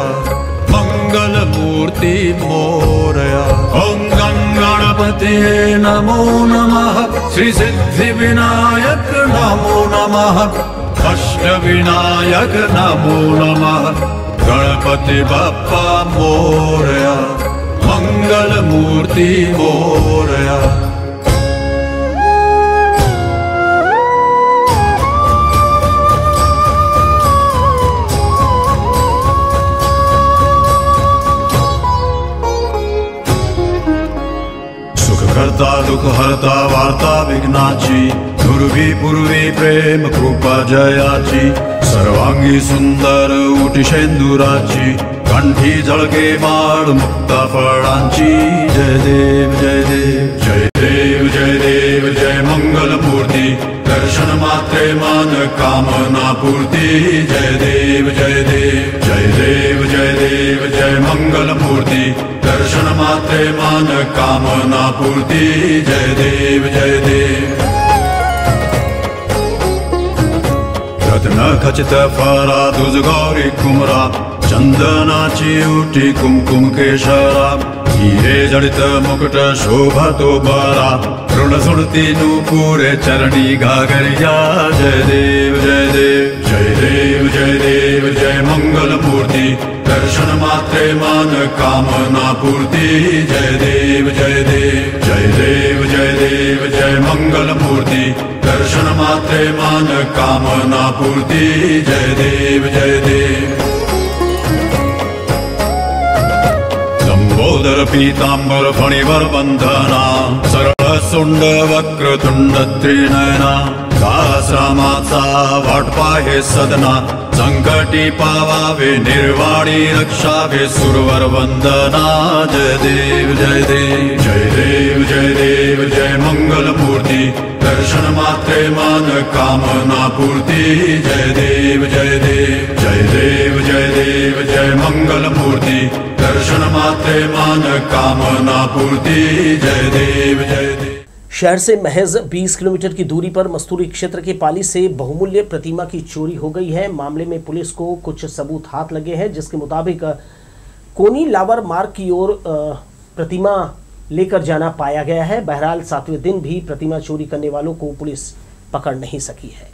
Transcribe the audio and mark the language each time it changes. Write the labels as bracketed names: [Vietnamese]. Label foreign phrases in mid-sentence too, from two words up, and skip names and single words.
[Marathi] मंगल मूर्ति मोरया। ओम गणपतिये नमो नमः। श्री सिद्धि विनायक नमो नमः। अष्ट विनायक नमो नमः। गणपति बप्पा मोरया। मंगल मूर्ति मोरया। करता दुख हरता वार्ता विघ्नाची। दुर्वी पूर्वी प्रेम कृपा जयाची। सर्वांगी सुंदर उटिशेंदुराची। कंठी जळके माळ मुक्ता फळांची। जय देव जय देव जय देव जय देव जय मंगल मूर्ती। दर्शन मात्रे मान कामना पूर्ती। जय देव जय देव जय देव जय देव जय मंगल मूर्ती। दर्शन मात्रे मान कामना पूर्ती। जय देव जय देव। रत्न खचित फरा दुज गौरी कुमरा। चंदनाची उटी कुमकुम केशरा। हिरे जडित मुकुट शोभतो बरा। ऋण सुरती नूपुरे चरणी घागरिया। जय देव जय देव जय देव जय देव जय मंगल मूर्ति। दर्शन मात्रे मान कामना पूर्ति। जय देव जय देव जय देव जय देव जय मंगल मूर्ति। दर्शन मात्रे मान कामना पूर्ति। जय देव जय देव। लंबोदर पीतांबर फणिवर बंधना। सरळ सुंड वक्र तुंड त्रिनयना। दासरामाचा वाट पाहे सदना। संकटी पावावे निर्वाणी रक्षावे सुरवर वंदना। जय देव जय देव जय देव जय मंगल मूर्ति, दर्शन मात्रे मान कामना पूर्ति। जय देव जय देव जय मंगल मूर्ति, दर्शन मात्रे मान कामना पूर्ति। जय देव जय देव। [Hindi] शहर से महज 20 किलोमीटर की दूरी पर मस्तूरी क्षेत्र के पाली से बहुमूल्य प्रतिमा की चोरी हो गई है। मामले में पुलिस को कुछ सबूत हाथ लगे हैं, जिसके मुताबिक कोनी लावर मार्ग की ओर प्रतिमा लेकर जाना पाया गया है। बहरहाल 7वें दिन भी प्रतिमा चोरी करने वालों को पुलिस पकड़ नहीं सकी है।